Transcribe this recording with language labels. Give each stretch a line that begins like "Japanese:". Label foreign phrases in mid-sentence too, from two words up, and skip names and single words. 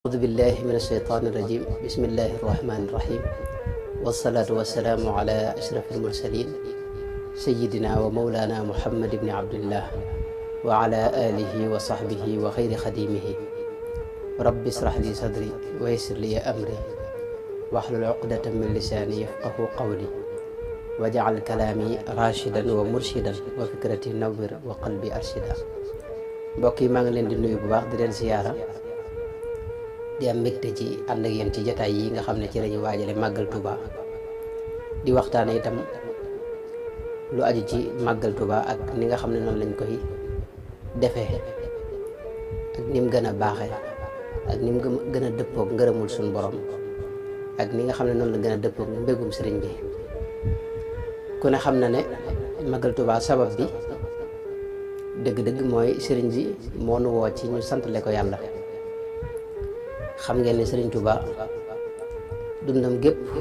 Arabic: أعوذ بالله من الشيطان الرجيم بسم الله الرحمن الرحيم والصلاة والسلام على أشرف المرسلين سيدنا ومولانا محمد بن عبد الله وعلى آله وصحبه وخير خديمه رب اشرح لي صدري ويسر لي أمري واحلل عقدة من لساني يفقه قولي واجعل كلامي راشدا ومرشدا وفكرتي نور وقلبي أرشدا
Wolof: mbokk yi maa ngi leen di nuyu bu baax di leen ziyaara di am mbégte ci ànd ak yéen ci jotaay yi nga xam ne ci lañu waajale màggal Touba di waxtaane itam lu aju ci màggal Touba ak ni nga xam ne noonu lañ koy defee ak ni mu gën a baaxee ak ni mu gën a dëppoog ngërëmul suñu borom ak ni nga xam ne noonu la gën a dëppoog mbégum sëriñ bi ku ne xam na ne màggal Touba sabab bi dëgg-dëgg mooy sëriñ bi moo nu woo ci ñu santale ko yàlla xam ngeen ne sëriñ Touba dundam gépp